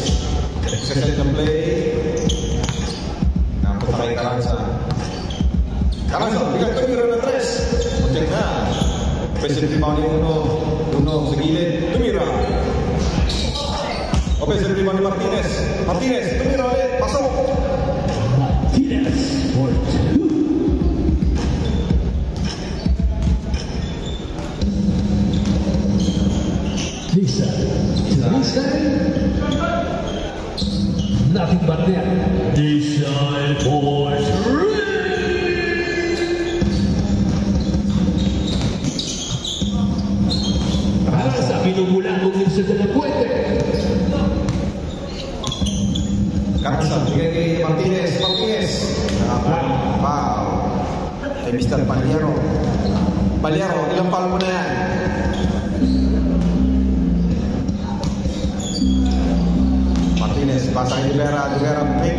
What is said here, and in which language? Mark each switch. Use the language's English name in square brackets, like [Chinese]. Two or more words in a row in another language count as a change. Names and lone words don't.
[Filipino] Set ng play. Napunta kay Carranza. Carranza, bigay tumira ng 3. Muntik na. Pwede rebound ni Uno sa gilid. Tumira. O pwede rebound ni Martinez. Tumira ulit. Pasok. [English] Martinez for 2. Lisa. Lisa. Nothing but net. Lisa for 3. [Filipino] Carranza, pinumulabog ni Mr. De La Puente. Carranza, bigay kay Martinez. Wow. Kay Mr. Ballero, ilang foul mo na yan? Martinez, pasa kay Rivera, pick.